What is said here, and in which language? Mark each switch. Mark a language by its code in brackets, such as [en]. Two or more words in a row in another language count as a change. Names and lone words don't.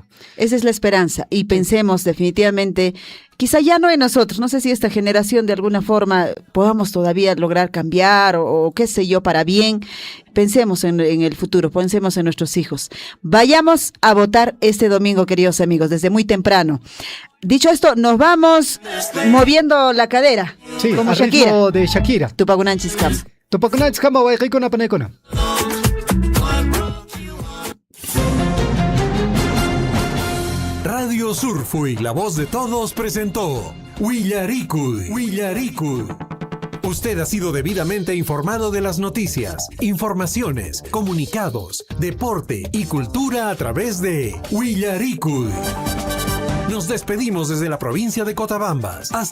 [es] Esa es la esperanza y pensemos definitivamente, quizá ya no en nosotros, no sé si esta generación de alguna forma podamos todavía lograr cambiar o qué sé yo, para bien. Pensemos en el futuro, pensemos en nuestros hijos. Vayamos a votar este domingo, queridos amigos, desde muy temprano. Dicho esto, nos vamos moviendo la cadera, sí, como al Shakira. ritmo de Shakira. [qu] Tupagunanchiskama. Tupagunanchiskama, wayk'ikuna panaykuna. [es] Radio Surfui, la voz de todos, presentó Willaricui. Usted ha sido debidamente informado de las noticias, informaciones, comunicados, deporte y cultura a través de Willaricui. Nos despedimos desde la provincia de Cotabambas.